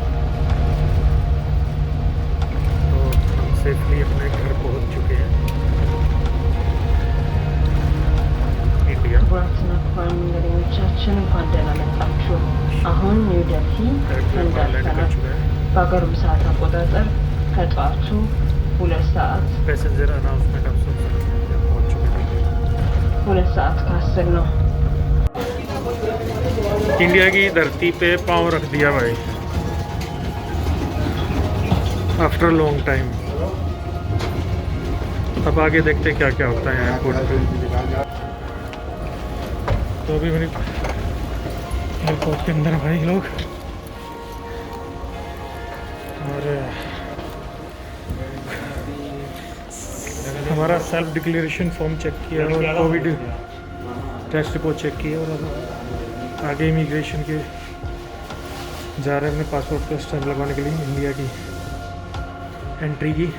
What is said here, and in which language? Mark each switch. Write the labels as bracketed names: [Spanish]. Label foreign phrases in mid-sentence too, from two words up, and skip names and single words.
[Hindi] तो हम सेफली अपने घर पहुंच चुके हैं इंडिया। [Amharic] መሪዎቻችን እንኳን ደህና መጣችሁ። አሁን ኒው ዴልሂ [Hindi] लैंड कर [Amharic] እንደርሰናል። [Hindi] चुका है। [Amharic] በአገሩ ሰዓት አቆጣጠር ከጠዋቱ 2 ሰዓት [English] passenger announcement [Hindi] आप सुन सकते हैं, पहुंच चुके हैं। [Amharic] 2 ሰዓት ከ10 ነው። [Hindi] इंडिया की धरती पे पाँव रख दिया भाई [English] after long time. [Hindi] अब आगे देखते क्या क्या होता है एयरपोर्ट पे। तो अभी मेरी एयरपोर्ट के अंदर भाई लोग, और हमारा [English] self declaration form [Hindi] चेक किया और [English] covid test report [Hindi] चेक किया, और अब आगे इमिग्रेशन के जा रहे हैं अपने पासपोर्ट पे स्टैम्प लगवाने के लिए इंडिया की एंट्री की।